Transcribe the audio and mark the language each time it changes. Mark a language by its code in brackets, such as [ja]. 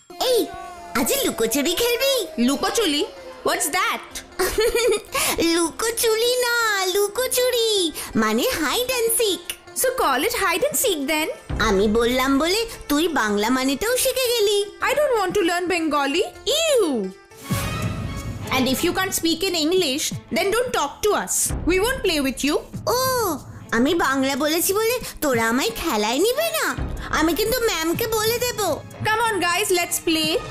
[bn] এই, আজ লুকোচুরি খেলবি? লুকোচুরি? [en] What's that? [bn] লুকোচুরি না, লুকোচুরি মানে [en] Hide and seek. So call it hide and seek then. [bn] আমি বললাম বলে তুই বাংলা মানেটাও শিখে গেলি। [en] I don't want to learn Bengali. Ew! And if you can't speak in English, then don't talk to us. We won't play with you. [bn] ও, আমি বাংলা বলেছি বলে তোরা আমায় খেলায় নিবে না? আমি কিন্তু ম্যামকে বলে দেব। [en] Come on guys, let's play.